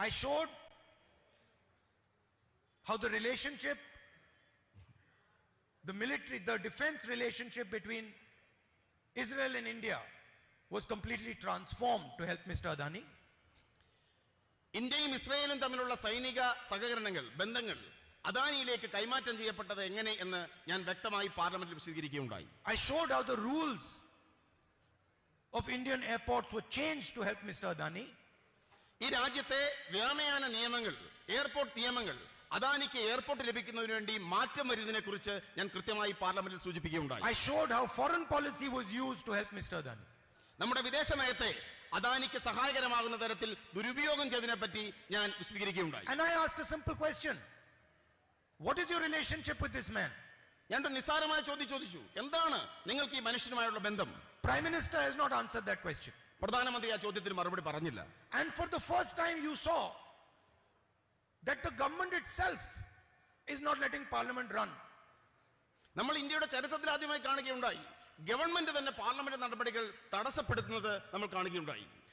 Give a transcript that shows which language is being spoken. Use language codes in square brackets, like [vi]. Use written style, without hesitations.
[en] I showed how the relationship, the military, the defense relationship between Israel and India was completely transformed to help Mr. Adani. [ml] ഇന്ത്യയും ഇസ്രായേലും തമ്മിലുള്ള സൈനിക സഹകരണങ്ങൾ, ബന്ധങ്ങൾ അദാനിയിലേക്ക് കൈമാറ്റം ചെയ്യപ്പെട്ടത് എങ്ങനെ എന്ന് ഞാൻ വ്യക്തമായി പാർലമെന്റിൽ വിശദീകരിക്കുകയുണ്ടായി. [en] I showed how the rules of Indian airports were changed to help Mr. Adani. [ml] ഈ രാജ്യത്തെ വ്യോമയാന നിയമങ്ങൾ, എയർപോർട്ട് നിയമങ്ങൾ അദാനിക്ക് എയർപോർട്ട് ലഭിക്കുന്നതിന് വേണ്ടി മാറ്റം വരുന്നതിനെ കുറിച്ച് ഞാൻ കൃത്യമായി പാർലമെന്റിൽ സൂചിപ്പിക്കുകയുണ്ടായി. [en] I showed how foreign policy was used to help Mr. Adani. [ml] നമ്മുടെ വിദേശ നയത്തെ അദാനിക്ക് സഹായകരമാകുന്ന തരത്തിൽ ദുരുപയോഗം ചെയ്തതിനെ പറ്റി ഞാൻ വിശദീകരിക്കുകയുണ്ടായി. [en] And I asked a simple question. What is your relationship with this man? [ml] ഞാൻ ഒരു നിസ്സാരമായ ചോദ്യം ചോദിച്ചു, എന്താണ് നിങ്ങൾക്ക് ഈ മനുഷ്യനുമായുള്ള ബന്ധം? [en] Prime Minister has not answered that question. [ml] പ്രധാനമന്ത്രി ആ ചോദ്യത്തിന് മറുപടി പറഞ്ഞില്ല. [en] And for the first time you saw that the government itself is not letting Parliament run. [ml] നമ്മൾ ഇന്ത്യയുടെ ചരിത്രത്തിൽ ആദ്യമായി കാണുകയുണ്ടായി, ഗവൺമെന്റ് തന്നെ പാർലമെന്റ് നടപടികൾ തടസ്സപ്പെടുത്തുന്നത് നമ്മൾ കാണുകയുണ്ടായി.